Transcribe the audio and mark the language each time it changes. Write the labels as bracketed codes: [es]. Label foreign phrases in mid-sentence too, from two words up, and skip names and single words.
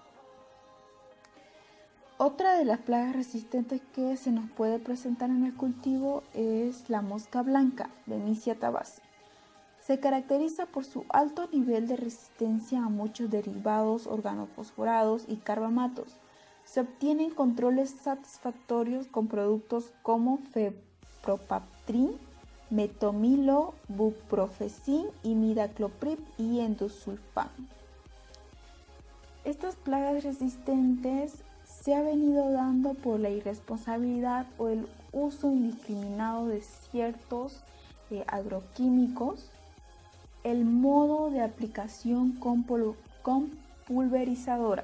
[es] Otra de las plagas resistentes que se nos puede presentar en el cultivo es la mosca blanca, Bemisia tabaci. Se caracteriza por su alto nivel de resistencia a muchos derivados organofosforados y carbamatos. Se obtienen controles satisfactorios con productos como fepropatrin, metomilo, buprofezin, imidacloprid y endosulfán. Estas plagas resistentes se ha venido dando por la irresponsabilidad o el uso indiscriminado de ciertos agroquímicos. El modo de aplicación con pulverizadora.